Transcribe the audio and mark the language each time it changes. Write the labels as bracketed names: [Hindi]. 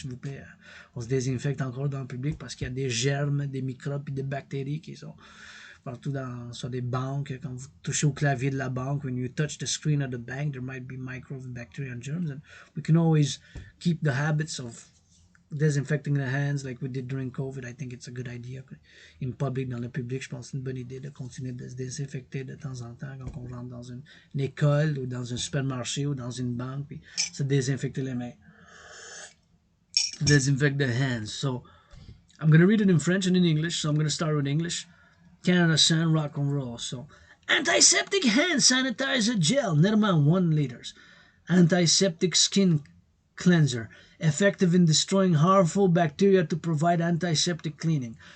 [French] S'il vous plaît, on se désinfecte encore dans le public parce qu'il y a des germes, des microbes et des bactéries qui sont partout sur des banques. Quand vous touchez au clavier de la banque, [English] when you touch the screen of the bank, there might be microbes, bacteria, and germs. And we can always keep the habits of disinfecting the hands like we did during COVID. I think it's a good idea. In public, [French] dans le public, je pense que c'est une bonne idée de continuer de se désinfecter de temps en temps quand on rentre dans une école ou dans un supermarché ou dans une banque, puis se désinfecter les mains. [English] Disinfect the hands. So I'm going to read it in French and in English. So I'm going to start with English. Canada San Rock and Roll. So antiseptic hand sanitizer gel, Nerman 1 liters. Antiseptic skin cleanser, effective in destroying harmful bacteria to provide antiseptic cleaning.